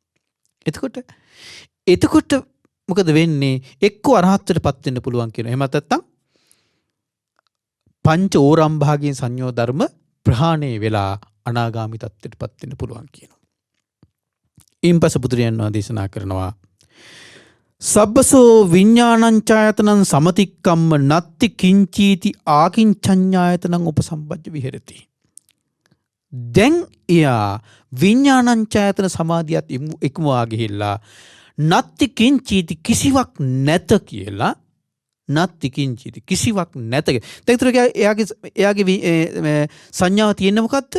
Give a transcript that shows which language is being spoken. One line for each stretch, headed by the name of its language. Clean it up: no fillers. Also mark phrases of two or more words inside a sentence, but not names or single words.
Sinhala: එතකොට මොකද වෙන්නේ? එක්ක අරහත්ත්වයටපත් වෙන්න පුළුවන් කියන. එහෙම නැත්නම් පංච ඕරම් භාගයෙන් සංයෝ ධර්ම ප්‍රහාණය වෙලා අනාගාමී තත්ත්වයටපත් වෙන්න පුළුවන් කියනවා. ඉන්පස බුදුරජාණන් වහන්සේ දේශනා කරනවා
Pali: සබ්බසෝ විඤ්ඤාණංචායතනං සමතික්කම්ම නත්ති කිංචීති ආකින්චඤ්ඤායතනං උපසම්පජ්ජ විහෙරති.
Sinhala: දැන් එයා විඤ්ඤාණංචායතන සමාධියත් ඉක්මවා ගිහිල්ලා
Pali: නත්ති කිංචීති
Sinhala: කිසිවක් නැත කියලා
Pali: නත්ති කිංචීති
Sinhala: කිසිවක් නැත. දැන් එයාගේ සංඥාව තියෙන්නේ මොකද්ද?